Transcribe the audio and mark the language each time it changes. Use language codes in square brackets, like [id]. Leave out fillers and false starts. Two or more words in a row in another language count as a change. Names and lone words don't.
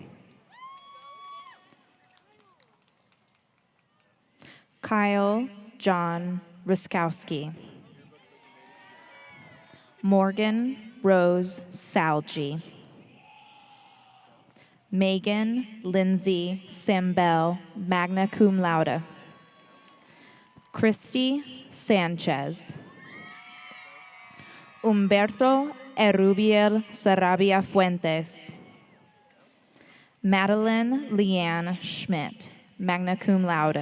[en] Kyle John Ruskowski. Morgan Rose Salgi. Megan Lindsay Sambell, [la] magna cum laude. [en] Christy Sanchez. Humberto Erubiel Sarabia Fuentes. Madeline Leanne Schmidt, [la] magna cum laude.